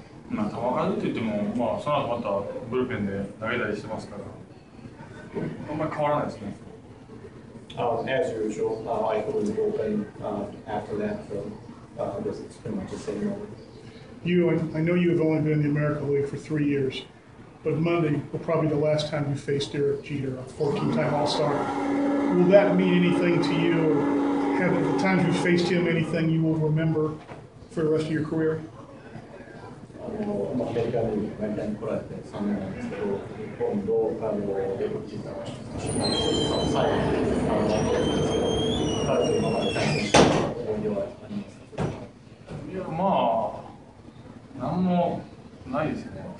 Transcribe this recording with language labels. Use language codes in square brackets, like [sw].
[ja] まあ、球数って言っても、まあ、その後またブルペンで投げたりしてますから、あんまり変わらないですね。 [en] As usual, I go in the bullpen after that, so I guess it's pretty much the same. I know you have only been in the American League for 3 years, but Monday will probably be the last time you faced Derek Jeter, a 14-time All-Star. Will that mean anything to you, or have the times you faced him anything you will remember for the rest of your career? [ja] アメリカに毎回来られて3年なんですけど、今度デブキーター最後に何回なんですけど、彼と今まで対戦した思い出はありますか？いや、まあ、なんもないですよね。